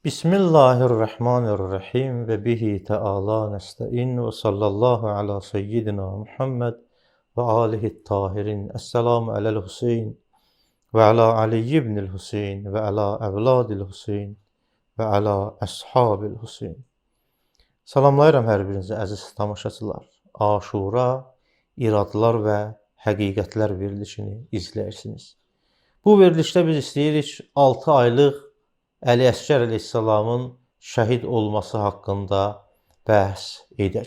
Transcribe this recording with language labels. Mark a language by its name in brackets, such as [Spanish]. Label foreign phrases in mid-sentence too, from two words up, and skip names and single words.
[Arabic] بسم الله الرحمن الرحيم وبه تعالى نستعين وصلى الله على سيدنا محمد وآله الطاهرين. السلام على الحسين وعلى علي بن الحسين وعلى أولاد الحسين وعلى أصحاب الحسين. [Azerbaijani] Salamlayıram hər birinizi əziz tamaşaçılar. Aşura, iradlar və həqiqətlər verilişini izləyirsiniz. Bu verilişdə biz istəyirik 6 aylıq Əli Əsgər əleyhissalamın şəhid olması haqqında bəhs edək.